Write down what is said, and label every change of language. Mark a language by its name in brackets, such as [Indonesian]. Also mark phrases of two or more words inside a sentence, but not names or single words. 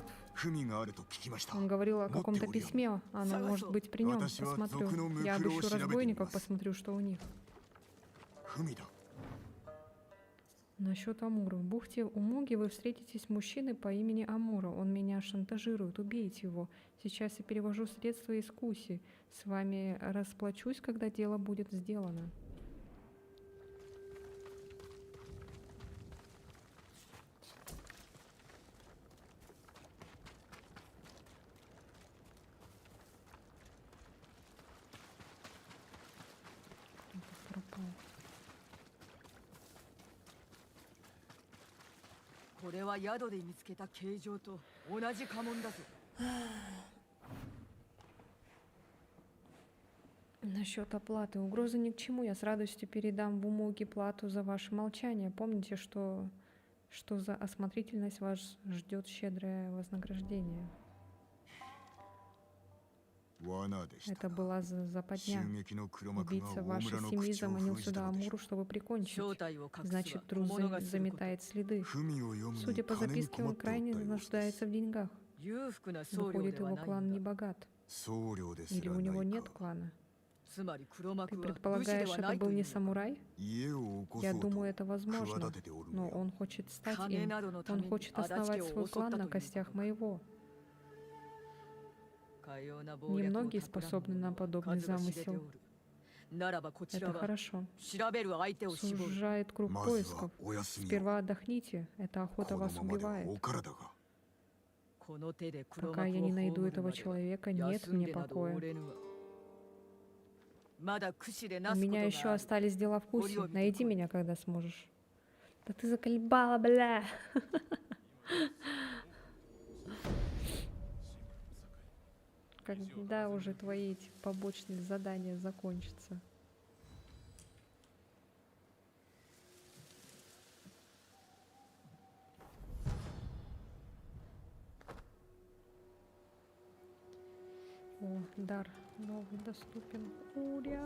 [Japanese] 文があると聞きました。 [Russian] Он говорил о каком-то письме. Оно может быть при нем. Посмотрю. Я обыщу разбойников, посмотрю, что у них. [Japanese] 文だ。 [Russian] Насчет Амура. В бухте Умуги вы встретитесь с мужчиной по имени Амура. Он меня шантажирует. Убейте его. Сейчас я перевожу средства из Куси. С вами расплачусь, когда дело будет сделано. Пропал. [Japanese] これは宿で見つけた形状と同じ家紋だぞ。 [Russian] Насчет оплаты. Угрозы ни к чему. Я с радостью передам в Умуги плату за ваше молчание. Помните, что за осмотрительность вас ждет щедрое вознаграждение. [Japanese] 罠でした。 [Russian] Это была западня. [Japanese] 襲撃の黒幕が [Russian] Убийца [Japanese] 大 [Russian] вашей [Japanese] 村の [Russian] семьи [Japanese] 口を [Russian] заманил [Japanese] 封じた [Russian] сюда [Japanese] のでしょ [Russian] Амуру, чтобы прикончить. [Japanese] 正体を隠すは [Russian] Значит, трус [Japanese] 物がすること [Russian] заметает следы. [Japanese] 文を読む [Russian] Судя [Japanese] に [Russian] по [Japanese] 金に [Russian] записке, [Japanese] 困 [Russian] он [Japanese] っておった [Russian] крайне [Japanese] ようです [Russian] нуждается в деньгах. [Japanese] 裕福な僧侶 [Russian] Выходит, [Japanese] では [Russian] его [Japanese] ない [Russian] клан [Japanese] ん [Russian] не [Japanese] だ。 [Russian] богат. [Japanese] 僧侶です [Russian] Или [Japanese] ら [Russian] у [Japanese] な [Russian] него [Japanese] い [Russian] нет [Japanese] か。 [Russian] клана. [Japanese] つまり黒 [Russian] Ты [Japanese] 幕は武士で [Russian] предполагаешь, [Japanese] は [Russian] это [Japanese] ない [Russian] был [Japanese] とい [Russian] не [Japanese] うのか。 [Russian] самурай? [Japanese] 家を起こ [Russian] Я [Japanese] そうと [Russian] думаю, это возможно. [Japanese] 企てておる [Russian] Но [Japanese] のや。 [Russian] он хочет стать [Japanese] 金 [Russian] им. [Japanese] などのた [Russian] Он [Japanese] めに [Russian] хочет [Japanese] 足立 [Russian] основать [Japanese] 家を [Russian] свой [Japanese] 襲った [Russian] клан [Japanese] とい [Russian] на [Japanese] うこと [Russian] костях [Japanese] か。 [Russian] моего. [Japanese] かような謀略を [Russian] Немногие [Japanese] 企む [Russian] способны на [Japanese] 者は [Russian] подобный [Japanese] 数が知れてお [Russian] замысел. [Japanese] る。ならばこちら [Russian] Это [Japanese] は [Russian] хорошо. [Japanese] 調べる相手を絞る。 [Russian] Сужает круг [Japanese] まずは [Russian] поисков. [Japanese] お休みを。 [Russian] Сперва отдохните. Эта [Japanese] こ [Russian] охота [Japanese] の [Russian] вас [Japanese] ままでは [Russian] убивает. [Japanese] お体が。この手で黒 [Russian] Пока [Japanese] 幕 [Russian] я [Japanese] を [Russian] не найду [Japanese] 葬る [Russian] этого [Japanese] までは [Russian] человека, нет [Japanese] 休ん [Russian] мне [Japanese] でなどお [Russian] покоя. [Japanese] れぬわ。まだ櫛で [Russian] У [Japanese] なすこ [Russian] меня [Japanese] と [Russian] еще [Japanese] がある。 [Russian] остались дела в вкусе. Орёбит Найди такой. меня, когда сможешь. Да ты заколебала, бля. Когда уже твои эти побочные задания закончатся? О, дар новый доступен. Уря!